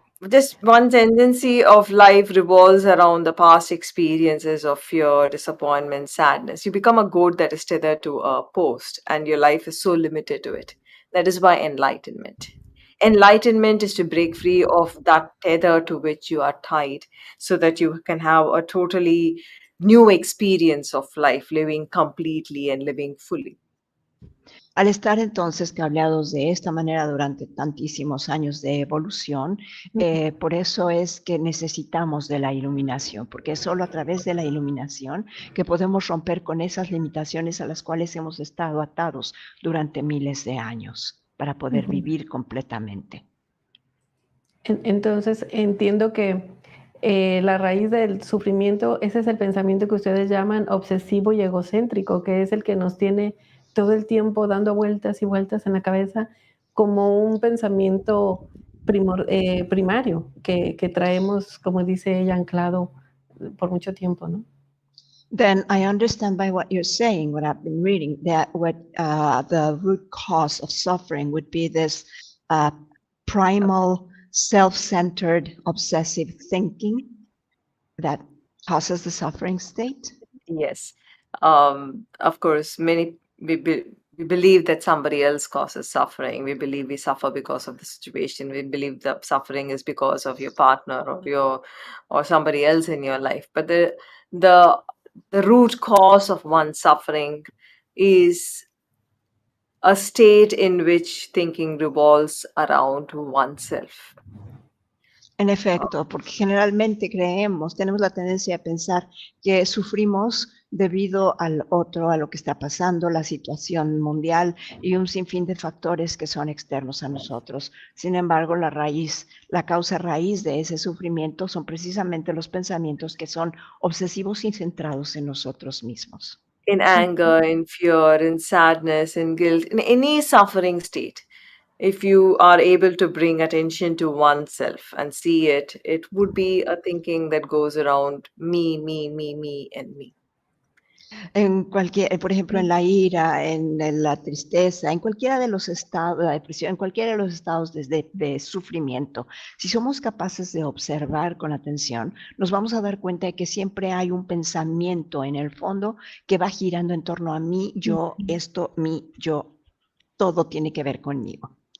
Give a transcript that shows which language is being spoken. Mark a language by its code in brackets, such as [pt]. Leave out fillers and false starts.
[en] Just one tendency of life revolves around the past experiences of fear, disappointment, sadness. You become a goat that is tethered to a post, and your life is so limited to it. That is why enlightenment. Enlightenment is to break free of that tether to which you are tied, so that you can have a totally new experience of life, living completely and living fully. [es] Al estar entonces cableados de esta manera durante tantísimos años de evolución, por eso es que necesitamos de la iluminación, porque es solo a través de la iluminación que podemos romper con esas limitaciones a las cuales hemos estado atados durante miles de años, para poder vivir completamente. Entonces, entiendo que la raíz del sufrimiento, ese es el pensamiento que ustedes llaman obsesivo y egocéntrico, que es el que nos tiene todo el tiempo dando vueltas y vueltas en la cabeza como un pensamiento primario que traemos, como dice ella, anclado por mucho tiempo, ¿no? [en] Then I understand by what you're saying, what I've been reading, that what the root cause of suffering would be this primal, self-centered, obsessive thinking that causes the suffering state. Yes. Of course, we believe that somebody else causes suffering. We believe we suffer because of the situation. We believe that suffering is because of your partner or somebody else in your life. But the root cause of one's suffering is a state in which thinking revolves around oneself. [es] En efecto, porque generalmente tenemos la tendencia a pensar que sufrimos debido al otro, a lo que está pasando, la situación mundial y un sinfín de factores que son externos a nosotros. Sin embargo, la causa raíz de ese sufrimiento son precisamente los pensamientos que son obsesivos y centrados en nosotros mismos. [en] In anger, in fear, in sadness, in guilt, in any suffering state. If you are able to bring attention to oneself and see it, it would be a thinking that goes around me, and me. [es] Por ejemplo, en la ira, en la tristeza, en cualquiera de los estados, la depresión, en cualquiera de los estados de sufrimiento, si somos capaces de observar con atención, nos vamos a dar cuenta de que siempre hay un pensamiento en el fondo que va girando en torno a mí, yo, esto, mí, yo, todo tiene que ver conmigo.